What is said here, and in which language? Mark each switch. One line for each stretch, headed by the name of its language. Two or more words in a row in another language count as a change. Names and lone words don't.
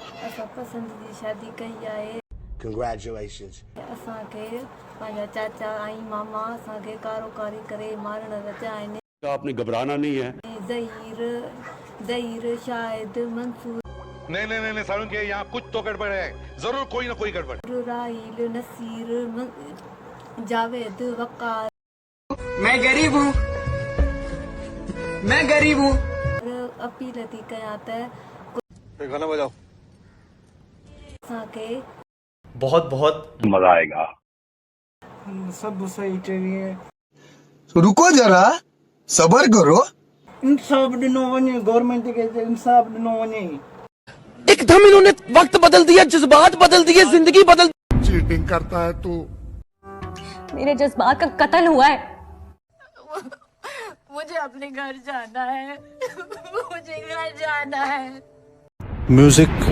Sindhi: असां पसंद जी शादी कई आहे।
English: Congratulations.
Sindhi: असांखे पंहिंजा चाचा ऐं मामा असांखे कारोकारी करे मारण रचिया आहिनि।
Urdu: آپ نے گھبرانا نہیں ہے. ज़हीर शाहिद मंसूर نہیں سارون کے یہاں کچھ تو گڑبڑ ہے، ضرور کوئی نہ کوئی گڑبڑ. राहिल नसीर जावेद वकार میں غریب ہوں
Sindhi: अपील थी कयां त
Urdu: گانا بجاؤ.
Sindhi: असांखे
Urdu: بہت بہت مزا آئے گا. سب صحیح چاہیے. رکو ذرا صبر کرو.
Sindhi: इंसाफ ॾिनो वञे, गवर्नमेंट खे इंसाफ ॾिनो वञे।
Urdu: ایک دم انہوں نے وقت بدل دیا، جذبات بدل دیے، زندگی بدل. چیٹنگ کرتا ہے تو. میرے جذبات کا قتل ہوا ہے. مجھے اپنے گھر جانا ہے. مجھے گھر جانا ہے. म्यूजिक